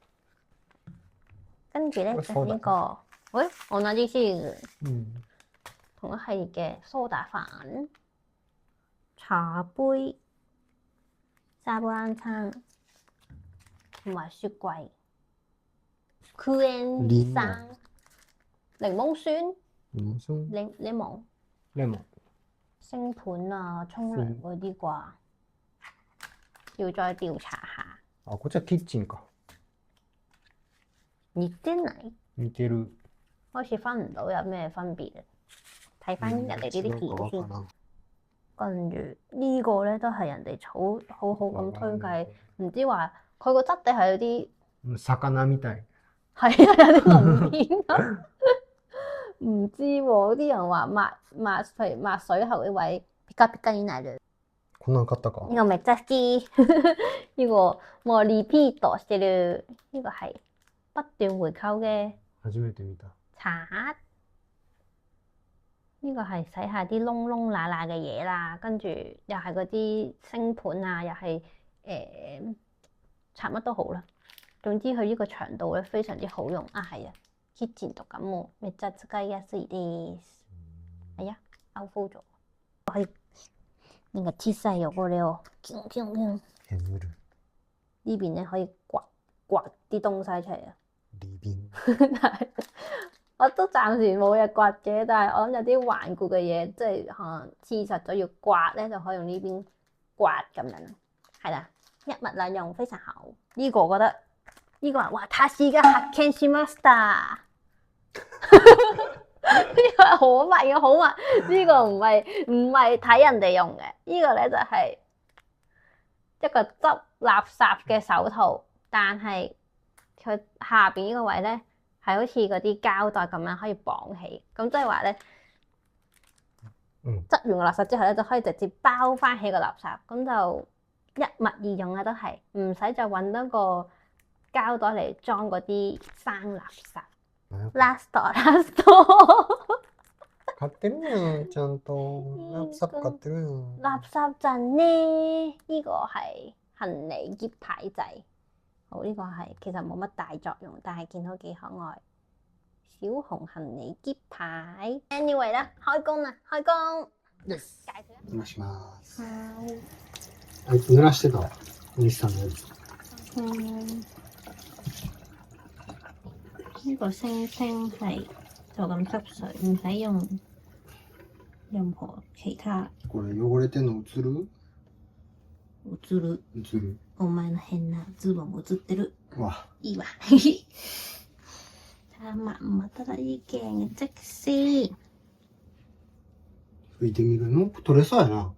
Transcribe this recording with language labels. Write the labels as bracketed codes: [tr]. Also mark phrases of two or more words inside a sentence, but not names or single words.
[yue] 跟住咧就係呢個，喂，我拿啲先，同一系列嘅蘇打粉、茶杯、沙煲罌罉同埋雪櫃、クエン酸、檸檬酸、檸檬。星盤啊，沖涼嗰啲啩，要再調查下。 [ja] あ、こっちはキッチンか。似てない？似てる。 [yue] 開始分唔到有咩分別啊！睇翻人哋呢啲片先。跟住呢個咧都係人哋好好咁推介，唔知話佢個質地係有啲 [ja] 魚みたい。 [yue] 係啊，有啲鱗片啊。唔知喎，啲人話譬如抹水喉呢位 [ja] ピカピカになる。こんなん買ったか。呢個めっちゃ好き。呢個もうリピートしてる。 [yue] 呢個係不斷回購嘅 [ja] 初めて見た。 [yue] 刷。呢個係洗下啲窿窿罅罅嘅嘢啦，跟住又係嗰啲星盤啊，又係刷乜都好啦。總之佢呢個長度咧非常之好用啊，係啊。 [ja] キッチンとかもめっちゃ使いやすいです。 [yue] 哎呀，勾ฟู咗。可以呢個 [ja] 小さい汚れをキュンキュンキュン。削る。 [yue] 呢邊咧可以刮啲東西出嚟啊。 [ja] リビン。 [yue] 我都暫時冇嘢刮嘅，但係我諗有啲頑固嘅嘢，即係可能黐實咗要刮咧，就可以用呢邊刮咁樣。係啦，一物兩用非常好。呢個我覺得呢個係 [ja] 私が発見しました。 [yue] 呢個係好密嘅好密，呢個唔係睇人哋用嘅，呢個咧就係一個執垃圾嘅手套，但係佢下邊呢個位咧係好似嗰啲膠袋咁樣可以綁起，咁即係話咧，執完個垃圾之後咧就可以直接包翻起個垃圾，咁就一物二用啦，都係唔使再揾多個膠袋嚟裝嗰啲生垃圾。 [ja] ラスト買ってるやん、ちゃんと。垃圾買ってるやん。 [yue] 垃圾陣呢？呢個係行李篋牌仔。好，呢個係其實冇乜大作用，但係見到幾可愛。小紅行李篋牌。Anyway 啦，開工啦，開工。 [en] Yes。 [yue] 介紹 [ja] お願いします。はい。あいつ濡らしてたわ。西さんのやつ。 [yue] 呢個星星係就咁執水，唔使用任何其他。 [ja] これ汚れてんの映る？映る。映る。お前の変なズボン映ってる。わ。いいわ。たまただ意見即先。拭いてみるの？取れそうやな。